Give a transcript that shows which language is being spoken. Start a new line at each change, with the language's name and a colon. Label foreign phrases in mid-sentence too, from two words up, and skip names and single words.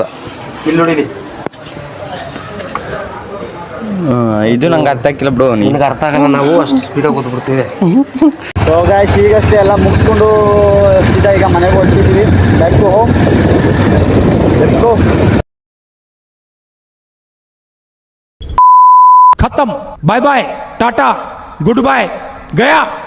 Kannada: ಇಲ್ಲಿ ನೋಡಿ, ಇದು ನಂಗೆ ಅರ್ಥ ಆಗಿಲ್ಲ ಬಿಡು. ನಿನಗೆ ಅರ್ಥ ಆಗಲ್ಲ, ನಾವು ಅಷ್ಟು ಸ್ಪೀಡಾಗಿ ಓದ್ಬಿಡ್ತೀವಿ.
English: so guys,
Kannada: ಈಗಷ್ಟೇ ಎಲ್ಲ ಮುಗಿಸ್ಕೊಂಡು ಸೀದಾ ಈಗ ಮನೆಗೆ ಹೊರಟಿದ್ದೀವಿ.
English: back to home. let's go. खत्म, bye bye, tata, good bye, गया.